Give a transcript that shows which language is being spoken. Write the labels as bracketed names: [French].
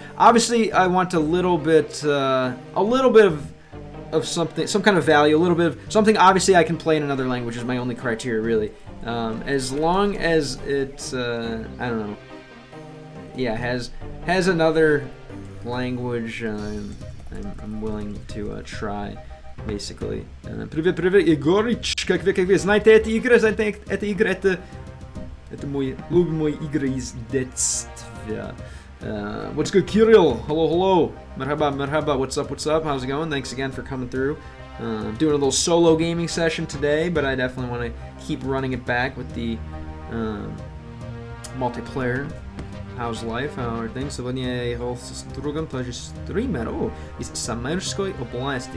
[English] Obviously, I want a little bit of something, some kind of value, a little bit of something. Obviously, I can play in another language is my only criteria, really. As long as it, I don't know. Yeah, has another language. I'm willing to try, basically. [Russian] Привет, Егорыч, как вы знаете эти игры, эта игра, это мой любимый игры из детства. [English] What's good, Kirill? Hello. Merhaba, what's up? How's it going? Thanks again for coming through. Doing a little solo gaming session today, but I definitely want to keep running it back with the multiplayer. How's life? How are things? [Russian] Сегодня я играл с другом, тоже стример, из Самарской области.